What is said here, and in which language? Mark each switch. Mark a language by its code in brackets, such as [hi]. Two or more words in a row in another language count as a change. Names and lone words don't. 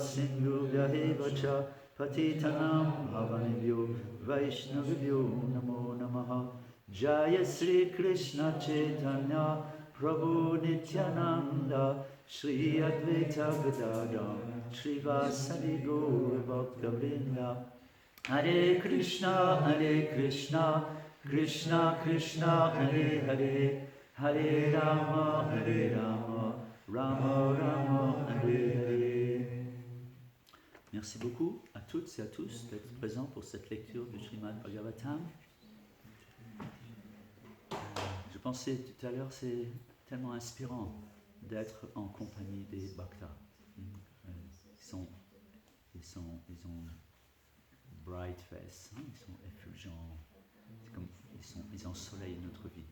[sa] सिन्धुभ्य एवच पतितानां पावनेभ्यो वैष्णवेभ्यो नमो नमः जय श्री कृष्ण चैतन्य प्रभु नित्यानन्द श्री अद्वैत गदाधर श्री वासादि गौर भक्त हरे कृष्ण कृष्ण कृष्ण हरे हरे हरे राम राम राम हरे हरे. [fr] Merci beaucoup à toutes et à tous d'être présents pour cette lecture du Srimad Bhagavatam. Je pensais tout à l'heure, c'est tellement inspirant d'être en compagnie des Bhaktas. Ils ont [en] bright face, [fr] ils sont effulgents, ils ensoleillent notre vie.